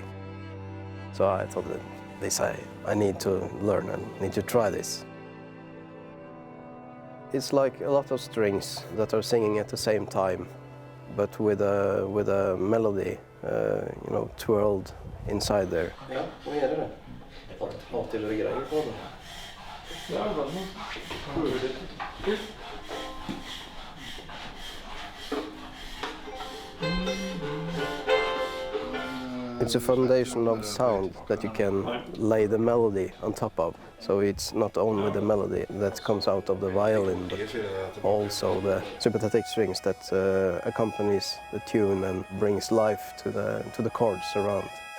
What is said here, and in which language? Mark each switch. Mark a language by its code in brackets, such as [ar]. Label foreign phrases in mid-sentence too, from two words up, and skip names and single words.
[en] So I thought that this I need to learn and need to try this. It's like a lot of strings that are singing at the same time, but with a melody, you know, twirled inside there. [no] Ja, hva gjør det? Alltid det greier på det. Ja, [en] It's a foundation of sound that you can lay the melody on top of. So it's not only the melody that comes out of the violin, but also the sympathetic strings that accompanies the tune and brings life to the chords around.